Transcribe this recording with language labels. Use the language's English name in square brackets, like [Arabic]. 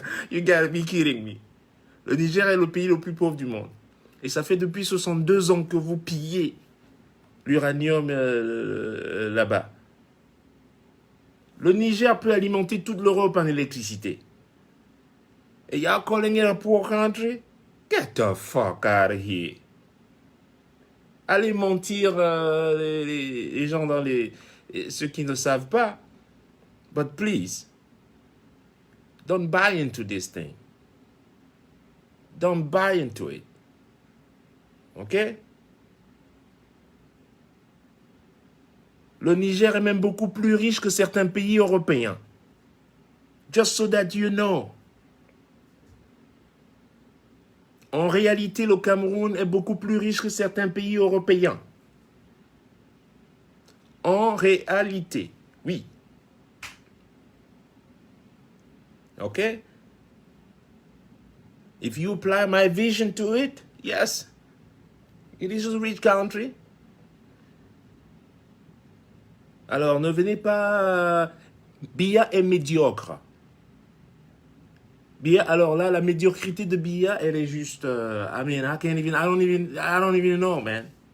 [English] You gotta be kidding me. [French] Le Niger est le pays le plus pauvre du monde. Et ça fait depuis 62 ans que vous pillez l'uranium là-bas. Le Niger peut alimenter toute l'Europe en électricité. [English] Et y'all calling it a poor country? Get the fuck out of here. [French] Allez mentir les gens dans ceux qui ne savent pas. [English] But please, don't buy into this thing. Don't buy into it. OK? [French] Le Niger est même beaucoup plus riche que certains pays européens. [English] Just so that you know. [French] En réalité, le Cameroun est beaucoup plus riche que certains pays européens. En réalité, oui. OK? [English] If you apply my vision to it, yes, it is a rich country. [French] Alors, ne venez pas... Biya est médiocre. Biya, alors là, la médiocrité de Biya, elle est juste... [English] I mean, I don't even know, man.